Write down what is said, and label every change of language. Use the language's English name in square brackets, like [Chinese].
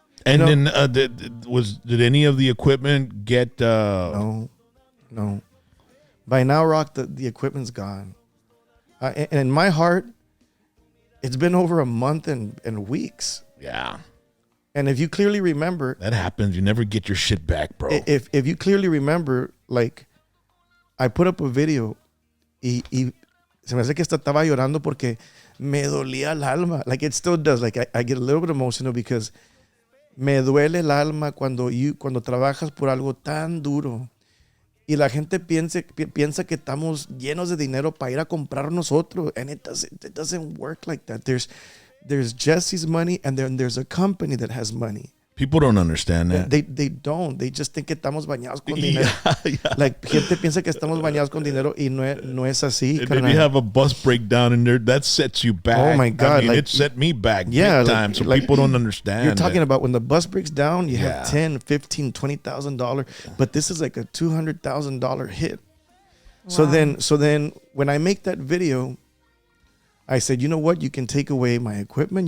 [English] And then did any of the equipment get? No. By now, Rock, the equipment's gone. And in my heart, it's been over a month and weeks. Yeah. And if you clearly remember, that happens. You never get your shit back, bro. If you clearly remember, like, I put up a video [Spanish] y se me hace que estaba llorando porque me dolía el alma. [English] Like, it still does. Like, I get a little bit emotional because [Spanish] me duele el alma cuando trabajas por algo tan duro y la gente piensa que estamos llenos de dinero para ir a comprar nosotros. [English] And it doesn't work like that. There's Jesse's money, and then there's a company that has money. People don't understand that. They don't. They just think [Spanish] que estamos bañados con dinero. [English] Yeah. [Spanish] Like, gente piensa que estamos bañados con dinero y no es así. [English] And if you have a bus breakdown in there, that sets you back. Oh my God. It set me back big time. So people don't understand. You're talking about when the bus breaks down, you have $10,000, $15,000, $20,000. But this is like a $200,000 hit. Wow. So then when I make that video, I said, you know what? You can take away my equipment.